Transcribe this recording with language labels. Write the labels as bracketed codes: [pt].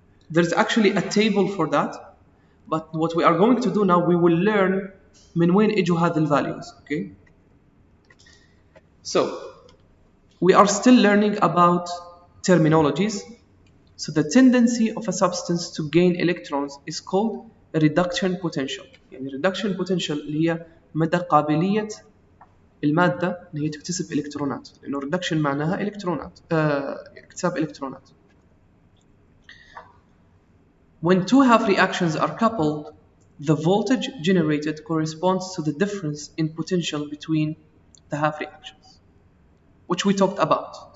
[en] There's actually a table for that, but what we are going to do now, we will learn من وين اجوا هذه الvalues. Okay? So, we are still learning about terminologies. So the tendency of a substance to gain electrons is called a reduction potential. [ar] يعني reduction potential اللي هي مدى قابلية المادة اللي هي تكتسب إلكترونات، لأنه reduction معناها إلكترونات، اكتساب إلكترونات. [en] When two half reactions are coupled, the voltage generated corresponds to the difference in potential between the half reactions, which we talked about.